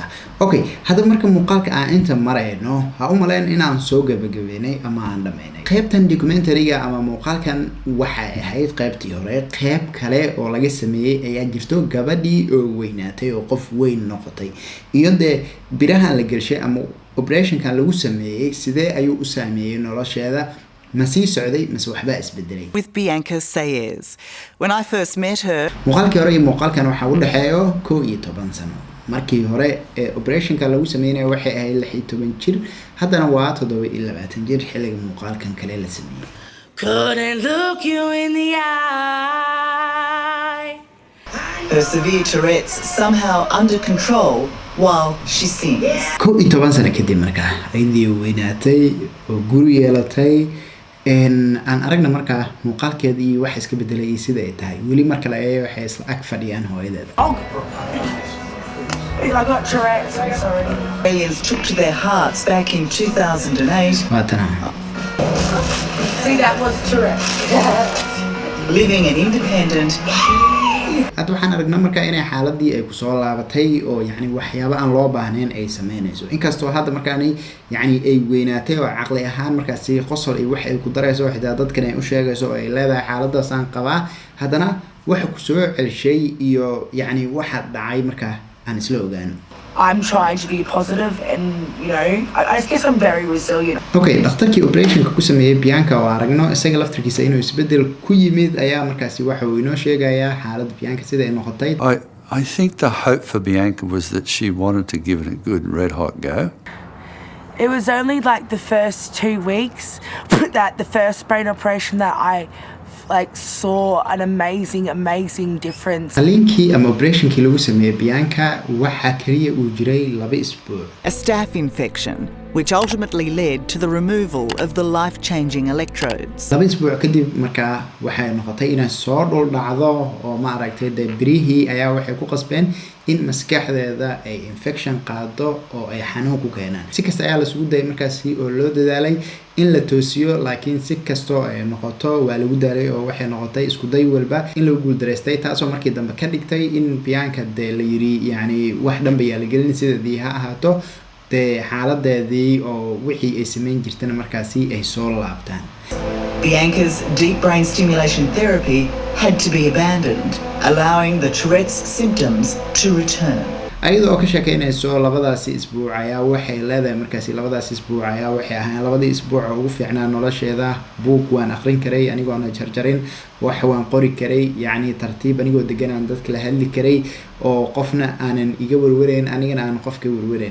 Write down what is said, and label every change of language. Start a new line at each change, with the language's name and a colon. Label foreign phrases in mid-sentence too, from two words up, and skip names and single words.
Somali: okay hada marka muuqaalka aan inta marayno ha u maleyn inaan soo gabagabeynay ama aan dhameynay qaybtan documentary-ga ama muuqaalkan waxa ay ahayd qaybtii hore qayb kale oo laga sameeyay ayaa jirto gabadhii oo weynaatay oo qof weyn noqotay iyo de birahan la galshay ama operation kan lagu sameeyay sidee ayuu u saameeyay nolosheeda ma sii socday mise waxba isbedelay.
English: With Bianca Sayers. When I first met her,
Somali: muuqaalkii hore iyo muuqaalkan waxa u dhaxeeyo 11 sano. markii hore operation kan lagu sameeyay waxay ahayd 16 jir haddana waa 27 jir xilliga muuqaalkan kale la sameeyay.
English: Couldn't look you in the eye. her severe Tourette's somehow under control while she sings.
Somali: 11 sano kadib markaa ayadii weynaatay oo guri yeelatay aan aragna markaa muuqaalkeedii wax iska bedelay sida ay tahay wali marka la eeyo waxay isla ag fadhiyaan hooyadeeda.
English: I got Tourette's, I'm sorry. Aliens took to their hearts back in 2008.
Somali: waatana
English: See, that was Tourette's. Living an independent,
Somali: hadda waxaan aragnaa markaa inay xaaladii ay ku soo laabatay oo yani waxyaabo aan loo baahnayn ay sameynayso inkastoo hadda markaanay yani ay weynaatay oo caqli ahaan markaasi qosol ay wax ay ku darayso xitaa dadkan ay u sheegayso oo ay leedahay xaaladaas aan qabaa haddana waxa ku soo celshay iyo yani waxa dhacay markaa aan isla ogaano.
English: I'm trying to be positive and, you know, I guess I'm very resilient.
Somali: okay dhakhtarkii operationka ku sameeyay Bianca oo aragno isaga laftirkiisa inuu isbedel ku yimid ayaa markaasi waxa uu inoo sheegayaa xaaladda Bianca sida ay noqotay.
English: I think the hope for Bianca was that she wanted to give it a good red hot go. It was only like the first 2 weeks that the first brain operation that I like saw an amazing difference.
Somali: qaliinkii ama operationkii lagu sameeyay Bianca waxa kaliya uu jiray 2 isbuuc.
English: a staph infection, which ultimately led to the removal of the life-changing electrodes.
Somali: 2 isbuuc kadib markaa waxay noqotay inay soo dhul dhacdo oo ma aragtay birihii ayaa waxay ku qasbeen in maskaxdeeda ay infection qaado oo ay xanuun ku keenaan. si kasta ayaa la isugu dayay markaasi oo loo dadaalay in la toosiyo laakiin si kasto ay noqoto waa lagu daalay oo waxay noqotay isku day walba in la guul dareystay taasoo markii dambe ka dhigtay in Bianca de la yiri yani wax dhanba yaa la gelin sidii ha ahaato de xaaladeedii oo wixii ay sameyn jirtana markaasi ay soo laabtaan.
English: Bianca's deep brain stimulation therapy had to be abandoned, allowing the Tourette's symptoms to return.
Somali: ayadoo ka sheekeynayso labadaasi isbuuc ayaa waxay leedahay markaasi labadaasi isbuuc ayaa waxay ahayn labadii isbuuc oo ugu fiicnaa nolosheeda. buug waan akhrin karay anigoona jarjarin wax waan qori karay yani tartiib anigoo degan aan dadka la hadli karay oo qofna aanan iga warwareyn anigana aan qofka warwareyn.